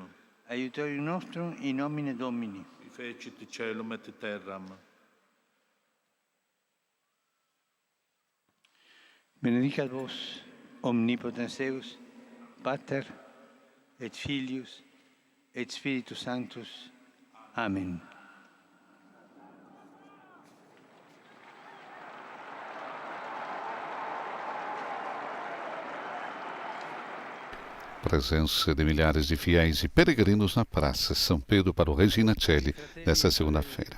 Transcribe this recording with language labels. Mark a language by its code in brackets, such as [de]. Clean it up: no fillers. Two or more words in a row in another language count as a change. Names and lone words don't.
[la] Aiutorium nostrum in nomine Domini. Qui fecit caelum et terram. Benedicat vos, omnipotens Deus, Pater, et Filius, et Spiritus Sanctus. Amen. [pt] Presença de milhares de fiéis e peregrinos na Praça São Pedro para o Regina Coeli nesta segunda-feira.